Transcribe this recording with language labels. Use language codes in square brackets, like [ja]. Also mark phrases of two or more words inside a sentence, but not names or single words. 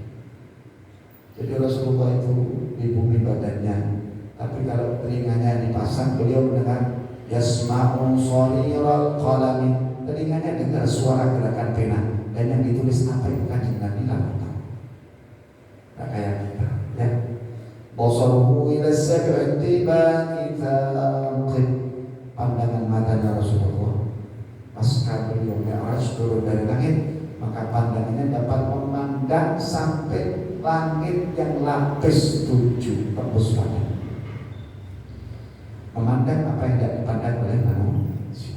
[id] Jadi Rasulullah itu di bumi badannya, tapi kalau telinganya dipasang, beliau mendengar [ar] يسمع صريف القلم, [id] telinganya dengar suara gerakan pena, dan yang ditulis apa itu kan Nabi lalu tahu. Nah, kayak kita ya. [ar] بصره إلى سبع طباق ثاقب, [id] pandangan matanya Rasulullah pasca beliau Mi'raj turun dari langit, maka pandangannya dapat memandang sampai langit yang lapis 7 tembus langit, memandang apa yang tidak dipandang oleh manusia.